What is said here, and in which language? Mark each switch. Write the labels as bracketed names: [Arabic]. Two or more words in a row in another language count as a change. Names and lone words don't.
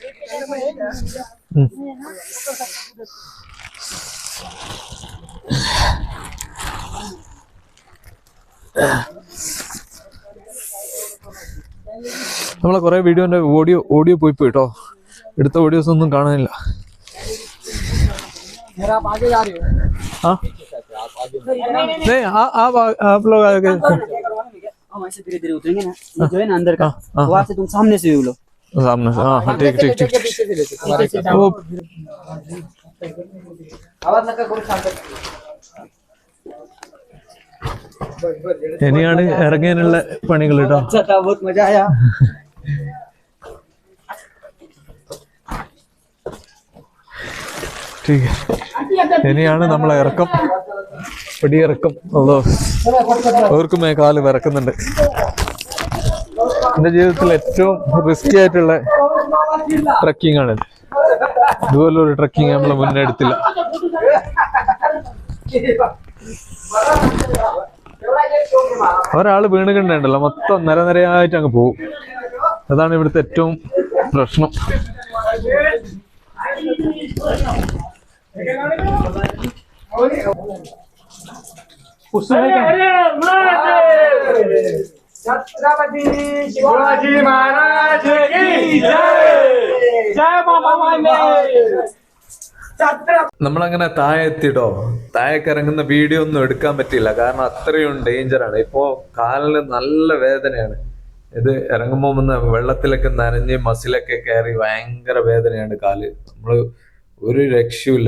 [Malayalam] നമ്മളെ കുറെ വീഡിയോന്റെ ഓഡിയോ പോയി കേട്ടോ. എടുത്ത ഓഡിയോസ് ഒന്നും കാണാനില്ല. [Hindi] हाँ नहीं आप लोग आगे हम ऐसे धीरे धीरे उतरेंगे ना, ये जो है ना अंदर का, वहाँ से तुम सामने से लो, सामने से. हाँ ठीक ठीक ठीक. वो आवाज लगा करो शांत. [Malayalam] ഇനിയാണ് ഇറങ്ങാനുള്ള പണികൾ കേട്ടോ. [Hindi] अच्छा था, बहुत मजा आया. ठीक है. [Malayalam] ഇനിയാണ് നമ്മളെ ഇറക്കം, പിടിയിറക്കം. അതോ ഓർക്കുമേ കാല് വിറക്കുന്നുണ്ട്. എൻ്റെ ജീവിതത്തിൽ ഏറ്റവും റിസ്കി ആയിട്ടുള്ള ട്രക്കിംഗ് ആണിത്. ഇതുപോലൊരു ട്രക്കിംഗ് നമ്മൾ മുന്നേ എടുത്തില്ല. ഒരാള് വീണ് കണ്ടുണ്ടല്ലോ, മൊത്തം നിരനിരയായിട്ട് അങ്ങ് പോകും. അതാണ് ഇവിടുത്തെ ഏറ്റവും പ്രശ്നം. [Hindi] छत्रपति शिवाजी महाराज की जय. जय बाबा माने. [Malayalam] നമ്മളങ്ങനെ താഴെ എത്തിട്ടോ. താഴേക്ക് ഇറങ്ങുന്ന വീഡിയോ ഒന്നും എടുക്കാൻ പറ്റിയില്ല, കാരണം അത്രയും ഡേഞ്ചറാണ്. ഇപ്പോ കാലിന് നല്ല വേദനയാണ്. ഇത് ഇറങ്ങുമ്പോൾ ഒന്ന് വെള്ളത്തിലൊക്കെ നനഞ്ഞ് മസിലൊക്കെ കയറി ഭയങ്കര വേദനയാണ് കാല്. നമ്മള് ഒരു രക്ഷയുമില്ല.